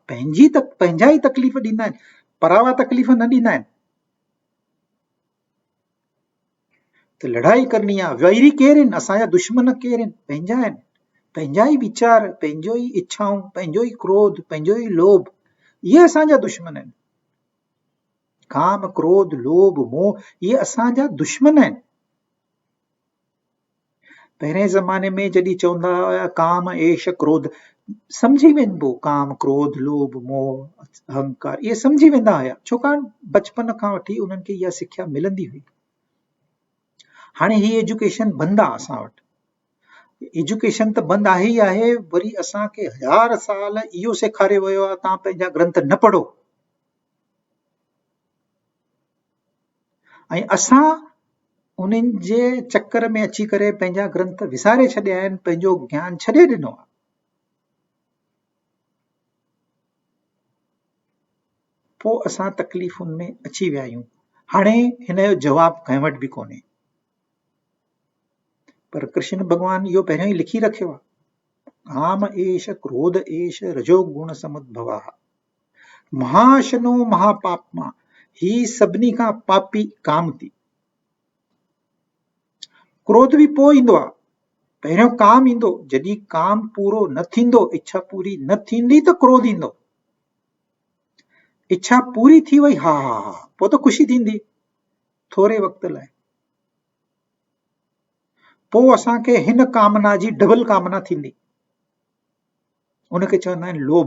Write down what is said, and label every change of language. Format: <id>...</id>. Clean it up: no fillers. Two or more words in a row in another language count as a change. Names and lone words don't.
<sd>पंहिंजा ई तकलीफ़ ॾींदा आहिनि, परावा तकलीफ़ न ॾींदा आहिनि। त लड़ाई करणी आहे। वैरी केरु आहिनि? असांजा दुश्मन केरु आहिनि? पंहिंजा आहिनि। पंहिंजा ई वीचार, पंहिंजो ई इच्छाऊं, पंहिंजो ई क्रोध, पंहिंजो ई लोभ, इहे असांजा दुश्मन आहिनि। काम, क्रोध, लोभ, मोह, इहे असांजा दुश्मन आहिनि। पहिरें ज़माने में जॾहिं चवंदा हुआ काम, ऐश, क्रोध, सम्झी वेंदो। काम, क्रोध, लोभ, मोह, अहंकार, इहे सम्झी वेंदा हुया, छाकाणि बचपन खां वठी उन्हनि खे इहा सिख्या मिलंदी हुई। हाणे ही एजुकेशन बंदि आहे असां वटि। एजुकेशन त बंदि आहे ई आहे, वरी असांखे 1000 साल इहो सेखारियो वियो आहे, तव्हां पंहिंजा ग्रंथ न पढ़ो। ऐं असां उन्हनि जे चक्कर में अची करे पंहिंजा ग्रंथ विसारे छॾिया आहिनि, पंहिंजो ज्ञान छॾे ॾिनो आहे। पोइ असां तकलीफ़ुनि में अची विया आहियूं। हाणे हिन जो जवाबु कंहिं वटि बि कोन्हे। पर कृष्ण भॻवान इहो पहिरियों ई लिखी रखियो आहे,</sd> <sa>काम एष क्रोध एष रजोगुण समुद्भवः महाशनो महापापमा,</sa> <sd>ही सभिनी खां पापी काम थी। क्रोध भी पोइ ईंदो आहे, पहिरियों काम ईंदो। जॾहिं काम पूरो न थींदो, इच्छा पूरी न थींदी त क्रोध ईंदो। इच्छा पूरी थी वई, हा हा हा, पोइ त ख़ुशी थींदी थोरे वक़्त लाइ। पोइ असांखे हिन कामना जी डबल कामना थींदी, उनखे चवंदा आहिनि लोभ।</sd>